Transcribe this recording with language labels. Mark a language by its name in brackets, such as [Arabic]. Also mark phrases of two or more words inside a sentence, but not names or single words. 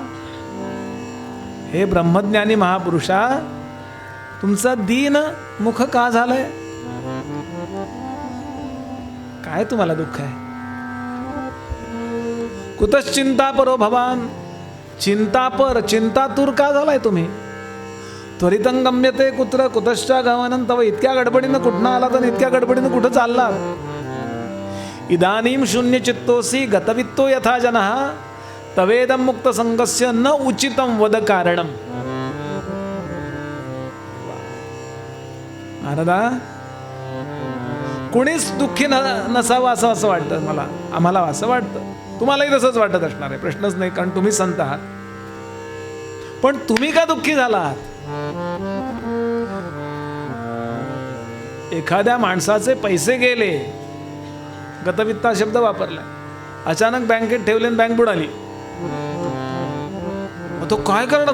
[Marathi] हे ब्रह्मज्ञानी महापुरुषा, तुमचा दीन मुख का झालंय? काय तुम्हाला दुःख आहे? [Sanskrit] कुतश्चिंतापरो भवान. [Marathi] चिंतापर, चिंतातूर का झालाय तुम्ही? [Sanskrit] त्वरितं गम्यते कुत्र कुतश्चा गमनं तव. [Marathi] इतक्या गडबडीनं कुठनं आलात आणि इतक्या गडबडीनं कुठं चाललात? [Sanskrit] इदानीं शून्य चित्तोसी गतवित्तो यथा जनः तवेदं मुक्त संगस्य न उचितं वद कारणम. [Marathi] नारदा, कोणीच दुःखी नसावं असं वाटतं मला. आम्हाला असं वाटतं, तुम्हालाही तसंच वाटत असणार आहे, प्रश्नच नाही, कारण तुम्ही संत आहात. पण तुम्ही का दुःखी झालात? एखाद्या माणसाचे पैसे गेले, गतवित्ता शब्द वापरलाय, अचानक बँकेत ठेवले आणि बँक बुडाली, मग तो काय करणार?